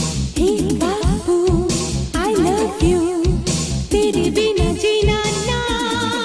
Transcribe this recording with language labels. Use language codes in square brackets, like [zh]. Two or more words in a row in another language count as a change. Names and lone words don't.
[en] बाबू I love you, [hi] तेरे बिना जीना ना